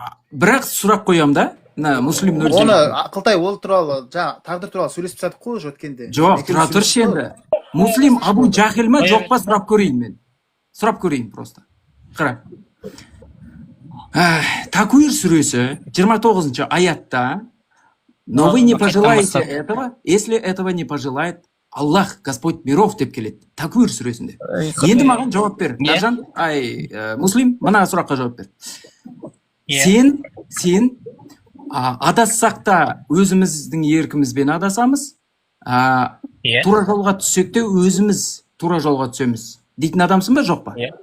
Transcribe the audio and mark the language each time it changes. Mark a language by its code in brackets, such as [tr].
[kk] Бірақ сұрақ қоям да, мұслим нөлден. Оны Ақылтай ол туралы, тағдыр туралы сөйлесіп тастадық қой өткенде. Жоқ, тұра тұршы енді. Муслим Абу Джахил ма, жоқ па, сұрап көрейін мен. Сұрап көрейін просто. Қара. Такуир сүресі 29 аятта: [ru] но вы не пожелаете этого, если этого не пожелает Аллах, Господь миров [kk] деп келеді. Такуир сүресінде. Енді маған жауап бер. Даржан, Муслим, мына сұраққа жауап бер. Сен адассақ та өзіміздің еркімізбен адасамыз, тура жолға түссек те өзіміз тура жолға түсеміз дейтін адамсың ба, жоқ па?